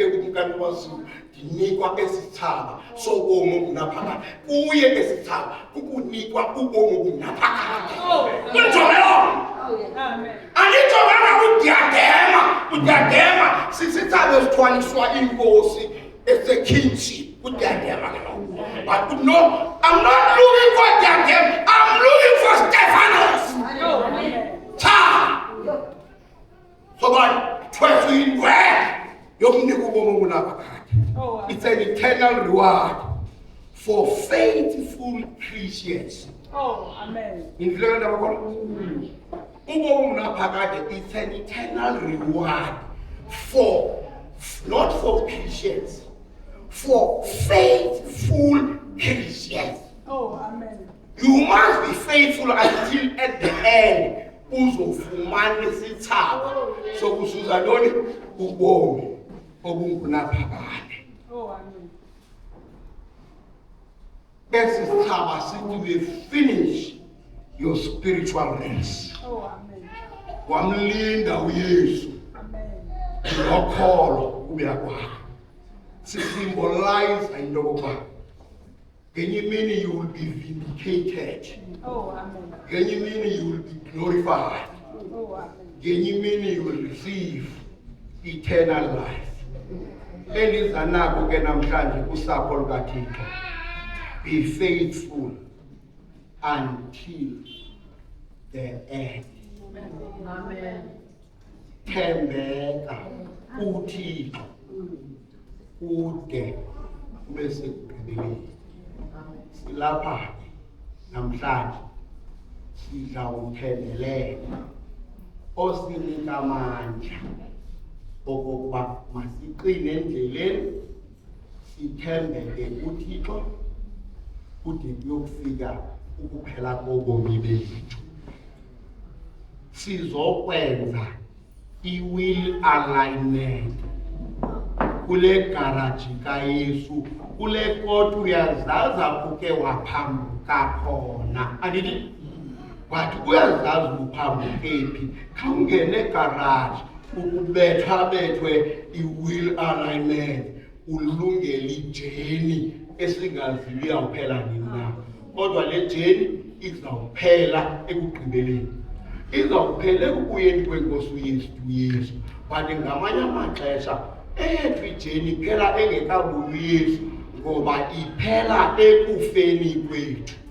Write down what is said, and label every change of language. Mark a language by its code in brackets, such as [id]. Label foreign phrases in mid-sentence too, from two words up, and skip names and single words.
[xh] kumkani wazulu ndinikwa esithaba sobomi obunaphakade kuye esithaba ukunikwa ubomi obunaphakade kunjolo amen anijonganga udiadema sisithabe esithwaliswa inkosi esekingship udiadema ke lo [en] but no I'm not looking for diadem I'm looking for Stephanos so God trust in where [xh] yokunika ubomi obunaphakade [en] it's an eternal reward for faithful Christians. Amen. It's an eternal reward for, not for Christians, for faithful Christians. Amen. You must be faithful until at the end. [xh] Uzofumana isithaba sokuzuza loni ubomi obungunaphakade. Amen. Esithaba sithi [en] we finish your spiritual race. [xh] Amen. Wamlinda uYesu. Amen. Nokholo kubuya kwakhe. Symbolize into yokuba ngenye imini [en] you will be vindicated. [xh] Amen. Ngenye imini [en] you will be glorified. [xh] Amen. Ngenye imini [en] you will receive eternal life. [xh] Elizanako ke namhlanje kusapho lukaThixo. [en] Be faithful until the end. Amen. [xh] Thembeka uThixo ude ube sekugqibeleni. Silapha namhlanje sidla umthendelelo osinika amandla okokuba masiqine endleleni sithembeke kuThixo kude kuyofika ukuphela kobomi bethu. Sizokwenza i- [en] will alignment [xh] kule garaji kaYesu kule koti uyazaza kuke waphambuka khona andithi wathi uyazazi uphambuke phi khawungene egaraji ukubethwe [en] i-will alignment [xh] ulungele ijeni esingaziyo iyawuphela nini na kodwa le jeni izawuphela ekugqibeleni izawuphela ekubuyeni kwenkosi uYesu kanti ngamanye amaxesha eyethu ijeni iphela engekabuyi uYesu ngoba iphela ekufeni kwethu.